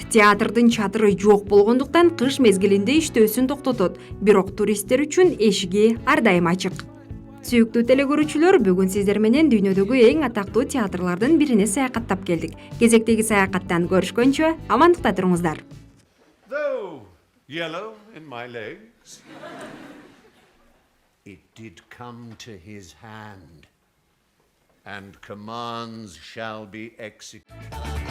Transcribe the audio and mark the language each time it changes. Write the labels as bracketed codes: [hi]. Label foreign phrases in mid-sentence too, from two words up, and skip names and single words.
[ky] Театрдын чатыры жок болгондуктан кыш мезгилинде иштөөсүн токтотот. Бирок туристтер үчүн эшиги ар дайым ачык. Сүйүктүү теле көрүүчүлөр, бүгүн сиздер менен дүйнөдөгү эң атактуу театрлардын бирине саякаттап келдик. Кезектеги саякаттан көрүшкөнчө, амандыкта туруңуздар. [en] Though yellow in my legs, it did come to his hand, and commands shall be executed.